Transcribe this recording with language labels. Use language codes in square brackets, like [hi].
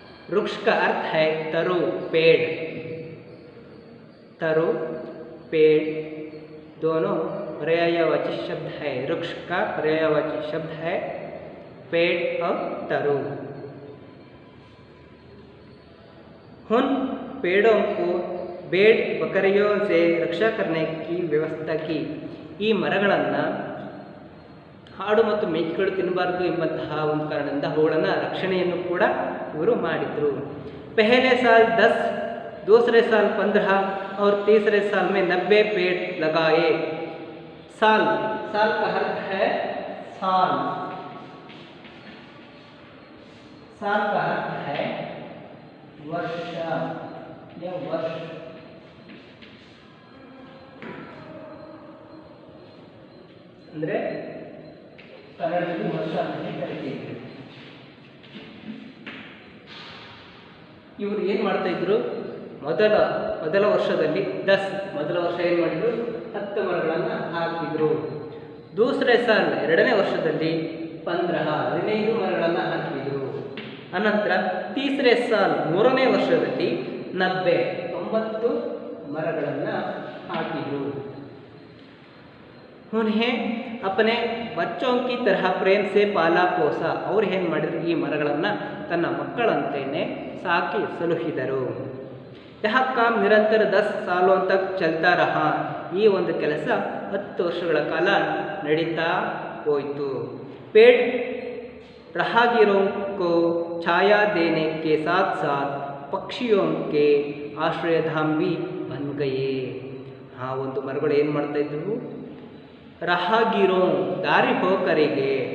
[hi] वृक्ष का अर्थ है तरु, पेड़. तरु पेड़ दोनों पर्यायवाची शब्द है. वृक्ष का पर्यायवाची शब्द है पेड़ और तरु. उन पेड़ों को भेड़ बकरियों से रक्षा करने की व्यवस्था की. [kn] ಈ ಮರಗಳನ್ನು ಹಾಡು ಮತ್ತು ಮೇಕೆಗಳು ತಿನ್ನಬಾರ್ದು ಎಂಬಂತಹ ಒಂದು ಕಾರಣದಿಂದ ಅವುಗಳನ್ನು ರಕ್ಷಣೆಯನ್ನು ಕೂಡ ಇವರು ಮಾಡಿದರು. [hi] पहले साल 10, दूसरे साल 15 और तीसरे साल में 90 पेड़ लगाए. साल का अर्थ है साल. साल का अर्थ है वर्ष या वर्ष. [kn] ಅಂದರೆ ಕನ್ನಡದಲ್ಲಿ ವರ್ಷ ಅಂತ ಕರೀತೀವಿ. ಇವರು ಏನು ಮಾಡ್ತಾ ಇದ್ರು, ಮೊದಲ ವರ್ಷದಲ್ಲಿ 10, ಮೊದಲ ವರ್ಷ ಏನು ಮಾಡಿದ್ರು, 10 ಮರಗಳನ್ನು ಹಾಕಿದ್ರು. [hi] ದೂಸರೆ ಸಾಲ್, [kn] ಎರಡನೇ ವರ್ಷದಲ್ಲಿ 15 ಮರಗಳನ್ನು ಹಾಕಿದ್ರು. ಅನಂತರ [hi] ತೀಸರೆ ಸಾಲ್, [kn] ಮೂರನೇ ವರ್ಷದಲ್ಲಿ 90 ಮರಗಳನ್ನು ಹಾಕಿದ್ರು. [hi] उन्हें अपने बच्चों की तरह प्रेम से पाला पोसा. [kn] ಅವರು ಏನು ಮಾಡಿದ್ರು, ಈ ಮರಗಳನ್ನು ತನ್ನ ಮಕ್ಕಳಂತೆಯೇ ಸಾಕಿ ಸಲುಹಿದರು. [hi] यह काम निरंतर 10 सालों तक चलता रहा. [kn] ಈ ಒಂದು ಕೆಲಸ 10 ವರ್ಷಗಳ ಕಾಲ ನಡೀತಾ ಹೋಯಿತು. [hi] पेड़ राहगीरों को छाया देने के साथ साथ पक्षियों के आश्रयधाम भी बन गए. [kn] ಆ ಒಂದು ಮರಗಳು ಏನು ಮಾಡ್ತಾ ಇದ್ವು, ರಾಹಗೀರೋ, ದಾರಿ ಹೋಕರಿಗೆ.